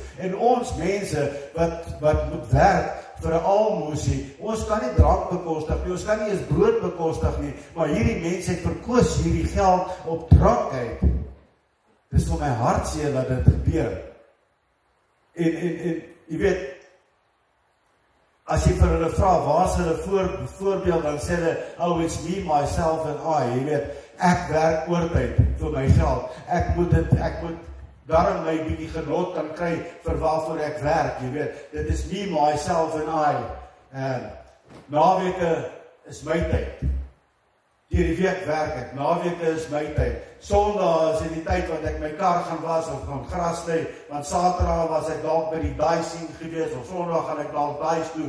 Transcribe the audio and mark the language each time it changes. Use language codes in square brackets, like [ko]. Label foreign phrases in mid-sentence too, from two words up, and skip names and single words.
[af] En ons mense wat moet werk vir 'n almoesie, ons kan nie drank bekostig nie, ons kan nie eens brood bekostig nie, maar hierdie mense het verkoos hierdie geld op drankheid. Dis vir my hartseer dat dit gebeur. En jy weet, as jy vir hulle vra, waar is hulle voorbeeld, dan sê hulle, [en] oh, it's me, myself and I, [af] jy weet, ek werk oortyd vir my geld, ek moet daarom my bietjie genot kan kry vir waarvoor ek werk, jy weet, dit is [en] me, myself and I, [af] en naweke is my tyd. Deur die week werk ek, naweke is my tyd. Sondag is die tyd wat ek my kar gaan was of gaan gras sny, want Saterdag was ek dalk by die dicing gewees, of Sondag gaan ek dalk dice toe.